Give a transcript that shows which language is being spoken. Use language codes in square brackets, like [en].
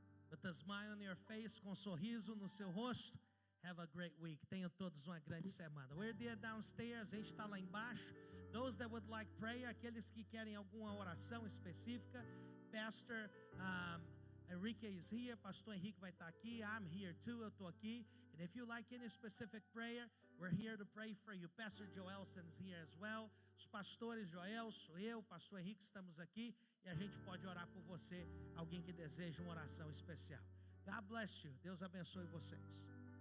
[en] With a smile on your face, [pt] com um sorriso no seu rosto. [en] Have a great week. [pt] Tenham todos uma grande semana. [en] We're there downstairs. [pt] A gente está lá embaixo. [en] Those that would like prayer, [pt] aqueles que querem alguma oração específica. [en] Pastor Enrique is here. [pt] Pastor Henrique vai estar aqui. [en] I'm here too. [pt] Eu estou aqui. [en] And if you like any specific prayer, we're here to pray for you. Pastor Joelson is here as well. [pt] Os pastores Joelson, eu, Pastor Henrique, estamos aqui. E a gente pode orar por você. Alguém que deseja uma oração especial. [en] God bless you. [pt] Deus abençoe vocês.